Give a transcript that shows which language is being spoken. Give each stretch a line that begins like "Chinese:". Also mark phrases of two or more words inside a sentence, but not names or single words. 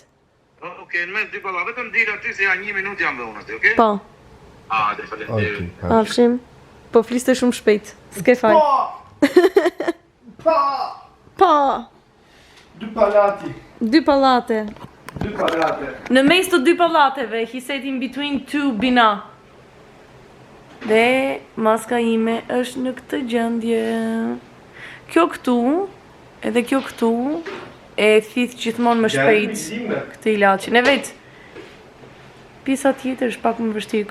Albanian: Okej, mes dy pallateve të ndirë aty se ja 1 minutë jam dhe unë aty, okej? Po. Dhe faleminderit. Afshim. Po fliste shumë shpejt. S'ke fal. Pa. Po. Dy palati. Dy pallate. Dy palate. Në mes të dy pallateve,
English: he said in between two bina.
Albanian: Dhe maska ime është në këtë gjendje. Kjo këtu, edhe kjo këtu, e thith gjithmonë më shpejt këtë ilaçin. E vetë, pjesa tjetër është pak më vështirë.